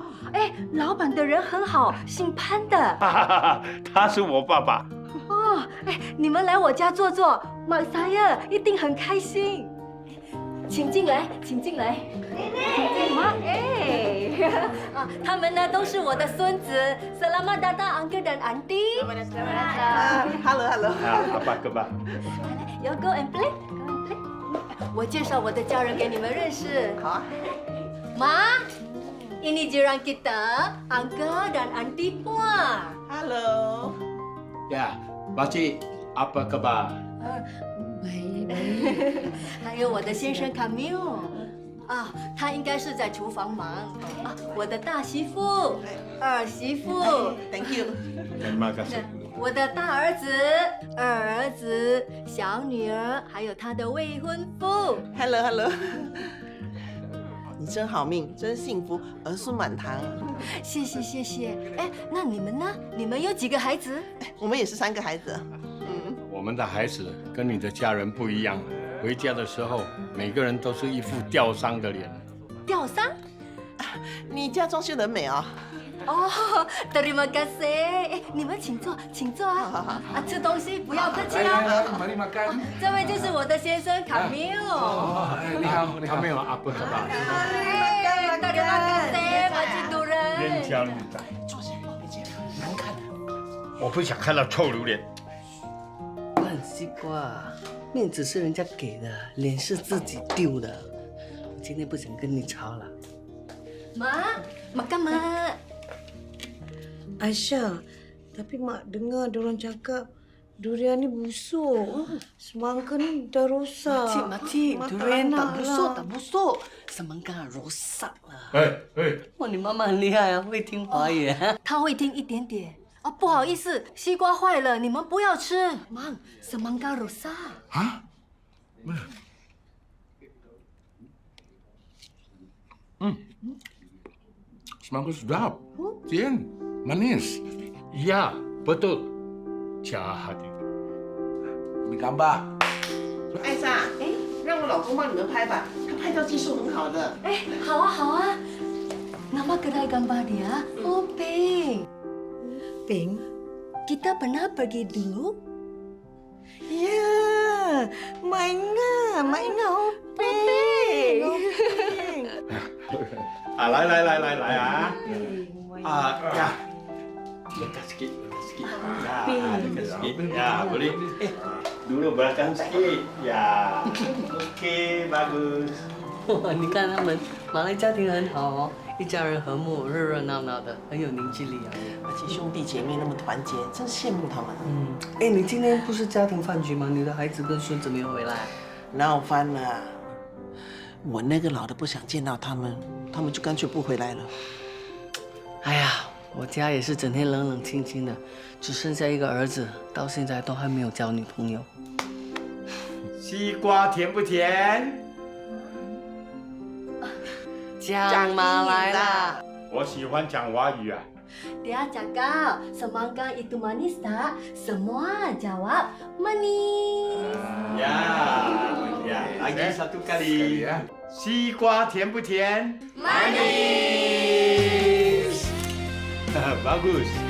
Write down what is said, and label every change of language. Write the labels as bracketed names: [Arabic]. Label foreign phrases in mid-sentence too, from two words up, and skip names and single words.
[Chinese] 哎，老板的人很好，姓潘的。他是我爸爸。哦，哎，你们来我家坐坐，马萨耶一定很开心。请进来，请进来。哎，他们呢都是我的孙子。 [Malay] Selamat datang Uncle dan Auntie。 [English] Hello。 [Chinese] 阿爸。 [English] You go and play。 [Chinese] 我介绍我的家人给你们认识。好啊。 [Malay] Ma, ini jiran kita, Uncle dan Auntie Puan. [English] Hello. [Malay] Ya, Pakcik, apa khabar? [Chinese] 还有我的先生卡缪。他应该是在厨房忙。我的大媳妇、二媳妇。 [English] Thank you。 [Malay] Terima kasih。 [Chinese] 我的大儿子、二儿子、小女儿，还有他的未婚夫。 [English] Hello。 [Chinese] 你真好命，真幸福，儿孙满堂。谢谢。哎，那你们呢？你们有几个孩子？我们也是3个孩子。我们的孩子跟你的家人不一样，回家的时候每个人都是一副吊丧的脸。吊丧？你家装修得很美啊。哦 ， [Malay] terima kasih。 [Chinese] 哎，你们请坐啊！吃东西不要客气啊。这位就是我的先生卡缪。你好，卡缪阿布卡巴。 [Malay] terima kasih， Pakcik Duren。 [Chinese] 边疆女仔，坐下，难看。我不想看到臭榴莲。烂西瓜，面子是人家给的，脸是自己丢的。我今天不想跟你吵了。 Mak干嘛？ [Malay] Aisyah, tapi Mak dengar diorang cakap durian ni busuk. Semangka ni dah rosak. Makcik, durian tak busuk. Semangka rosak lah. [Chinese] 哇，你妈妈很厉害啊，会听华语啊。她会听一点点。不好意思，西瓜坏了，你们不要吃。 [Malay] Mang, semangka rosak. Hah? Semangka sedap. Tian, manis. Ya, betul. Jahat itu. Ambil gambar. [Chinese] 艾莎，让我老公帮你们拍吧，他拍照技术很好的。哎，好啊。 [Malay] Nama kedai gambar dia? Oh, Ping. Ping, kita pernah pergi dulu? Ya, Mak ingat Oh, Ping. 来啊 ！dekat sikit. Dekat sikit. Ya, boleh. Dulu belakang sikit. Ya. Okey, bagus. [Chinese] 哇，你看他们马来家庭很好哦，一家人和睦，热热闹闹的，很有凝聚力啊。而且兄弟姐妹那么团结，真羡慕他们。哎，你今天不是家庭饭局吗？你的孩子跟孙子没有回来？闹翻了。我那个老的不想见到他们，他们就干脆不回来了。哎呀，我家也是整天冷冷清清的，只剩下一个儿子，到现在都还没有交女朋友。西瓜甜不甜？江妈来啦！我喜欢讲华语啊。 [Malay] Dia cakap semangka itu manis tak? Semua jawab manis. Ya, lagi satu kali. [Chinese] 西瓜甜不甜？ [Malay] Manis. Bagus.